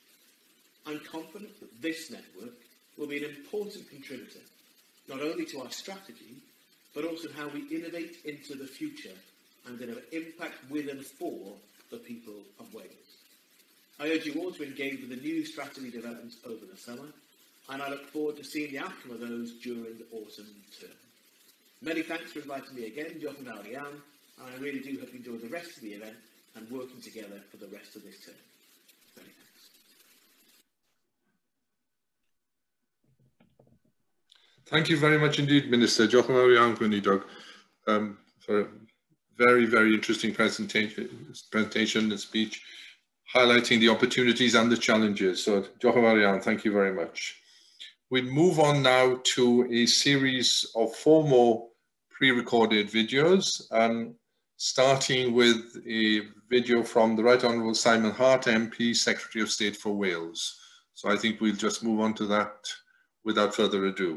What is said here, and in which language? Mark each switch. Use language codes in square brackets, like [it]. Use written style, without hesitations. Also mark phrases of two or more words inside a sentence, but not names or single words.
[en] I'm confident that this network will be an important contributor, not only to our strategy, but also how we innovate into the future and deliver impact with and for the people of Wales. I urge you all to engage with the new strategy developments over the summer, and I look forward to seeing the outcome of those during the autumn term. Many thanks for inviting me again, [cy] Diolch yn fawr iawn, [en] and I really do hope you enjoy the rest of the event and working together for the rest of this term. Many thanks. Thank you very much indeed, Minister. [cy] Diolch yn fawr iawn, Gweinidog, [en] for a very, very interesting presentation and speech, highlighting the opportunities and the challenges. So, [cy] diolch yn fawr iawn, [en] thank you very much. We move on now to a series of 4 more pre-recorded videos, starting with a video from the Right Honourable Simon Hart, MP, Secretary of State for Wales. So I think we'll just move on to that without further ado.